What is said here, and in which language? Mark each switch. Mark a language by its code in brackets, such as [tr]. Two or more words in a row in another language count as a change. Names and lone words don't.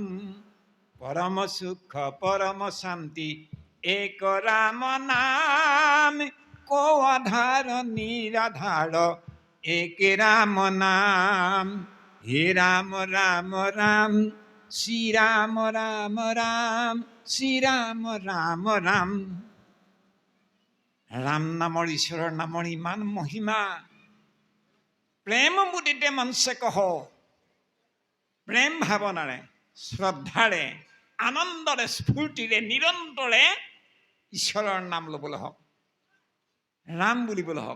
[hi] परम सुख परम शान्ति एक राम नाम। को आधार निराधार एक राम नाम। हे राम राम राम, श्री राम राम राम, श्री राम राम राम। [as] ৰাম নামৰ, ঈশ্বৰৰ নামৰ ইমান মহিমা। [hi] प्रेम मुदिते मनसे कह, [as] প্ৰেম ভাৱনাৰে, শ্ৰদ্ধাৰে, আনন্দৰে, স্ফূৰ্তিৰে, নিৰন্তৰে ঈশ্বৰৰ নাম ল'বলৈ হওক, ৰাম বুলিবলৈ হওক।